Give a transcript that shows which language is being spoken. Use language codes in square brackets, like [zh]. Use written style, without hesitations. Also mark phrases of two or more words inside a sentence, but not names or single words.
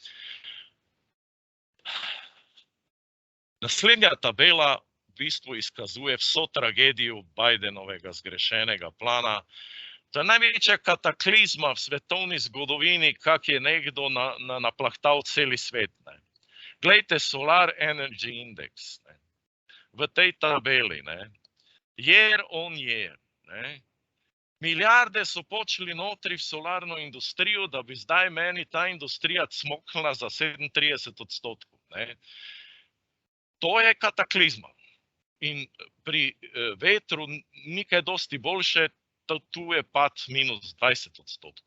[sl] Naslednja tabela v bistvu izkazuje vso tragedijo Bidenovega zgrešenega plana. To je največja kataklizma v svetovni zgodovini, kak je nekdo naplahtal celi svet. Glejte Solar Energy Index v tej tabeli, [en] year on year. [sl] Milijarde so počeli notri v solarno industrijo, da bi zdaj meni ta industrija cmoknila za 37%. To je kataklizma. In pri vetru ni kaj dosti boljše, tu je pad minus 20%.